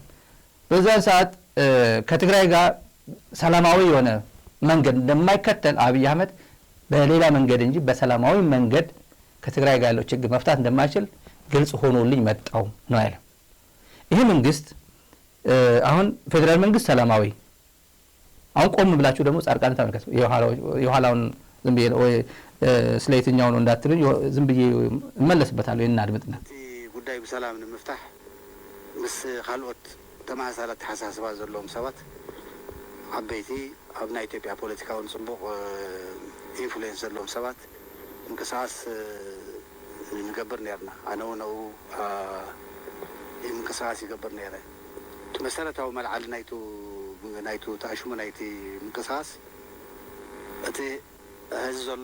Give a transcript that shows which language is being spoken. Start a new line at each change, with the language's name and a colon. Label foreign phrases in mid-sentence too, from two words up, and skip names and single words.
Amharic: በዛን ሰዓት ከትግራይ ጋር ሰላማዊ የሆነ መንገድ እንደማይከተል አብይ አህመድ በሌላ መንገድ እንጂ በሰላማዊ መንገድ ከትግራይ ጋር ያለው ችግር መፍታት እንደማይችል ግልጽ ሆኖልኝ መጣው ነው ያለው። ይሄ መንግስት አሁን ፌደራል መንግስት ሰላማዊ አሁን ቆም ብላችሁ ደግሞ ጻድቃን ተመልከቱ። የኋላውን ዝም ብዬ ስለ የትኛው ነው እንዳትሉኝ ዝም ብዬ እመለስበታለሁ። እናድምጥና
Tigrinya: ጉዳይ በሰላም ንምፍታሕ ምስ ካልኦት ተማሳላት ሓሳስባ ዘለዎም ሰባት ዓበይቲ ኣብ ናይ ኢትዮጵያ ፖለቲካውን ጽቡቕ ኢንፍሉዌንስ ዘለዎም ሰባት እንቅስቃስ ንገብር ነርና። ኣነ እውን ኣብኡ እንቅስቃስ ይገብር ነይረ። መሰረታዊ መልዓሊ ናይቱ ተኣሽሙ ናይቲ ምንቅስቃስ እቲ ህዝቢ ዘሎ